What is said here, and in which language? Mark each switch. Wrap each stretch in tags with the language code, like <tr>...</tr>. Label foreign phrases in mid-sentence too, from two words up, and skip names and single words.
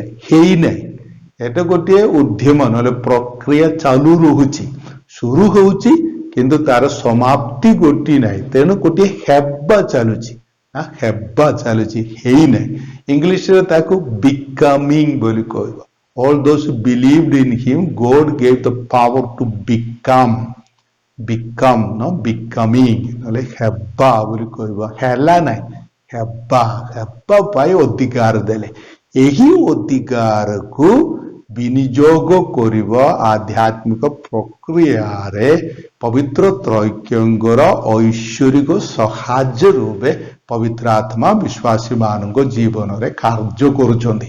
<or>ହେଇନାହିଁ, ଏଟା ଗୋଟିଏ ଉଦ୍ୟମ, ନହେଲେ ପ୍ରକ୍ରିୟା ଚାଲୁ ରହୁଛି, ଶୁରୁ ହଉଛି କିନ୍ତୁ ତାର ସମାପ୍ତି ଗୋଟିଏ ନାହିଁ। ତେଣୁ ଗୋଟିଏ ହେବା ଚାଲୁଛି, ହେବା ଚାଲୁଛି, ହେଇନାହିଁ। ଇଂଲିଶରେ ତାକୁ ବିକମିଂ ବୋଲି କହିବ।</or> <en>All those who believed in him, God gave the power to become, no becoming,</en> <or>ନହେଲେ ହେବା ବୋଲି କହିବ, ହେଲା ନାହିଁ, ହେବା ପାଇଁ ଅଧିକାର ଦେଲେ। ଏହି ଅଧିକାରକୁ ବିନିଯୋଗ କରିବ ଆଧ୍ୟାତ୍ମିକ ପ୍ରକ୍ରିୟାରେ ପବିତ୍ର ତ୍ରୈକ୍ୟଙ୍କର ଐଶ୍ୱରିକ ସାହାଯ୍ୟ ରୂପେ ପବିତ୍ର ଆତ୍ମା ବିଶ୍ୱାସୀ ମାନଙ୍କ ଜୀବନରେ କାର୍ଯ୍ୟ କରୁଛନ୍ତି।</or>